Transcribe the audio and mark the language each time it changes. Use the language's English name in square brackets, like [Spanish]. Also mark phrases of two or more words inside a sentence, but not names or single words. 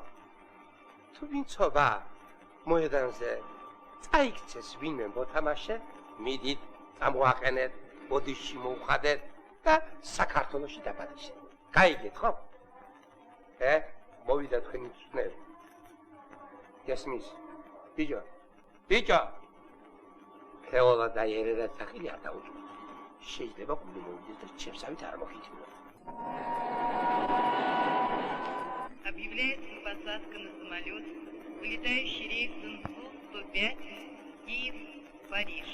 [Georgian] თუ ვინცობა მოედანზე წაიქცეს ვინმე მოთამაშე, მიდით, წამოაყენეთ, ბოდიში მოუხადეთ და საქართველოში დაბადიშეთ. გაიგეთ ხომ? მოვიდა თქვენი მწვრთნელი. გესმის? ბიჭო. ბიჭო. ფეოლა და ერერა სახელი არ დაუჭირთ. შეიძლება გული მოვიდეს და ჩემსავით არ მოხიჩნო. [Russian] Объявляется посадка на самолет, вылетающий рейсом Су-105, Киев-Париж.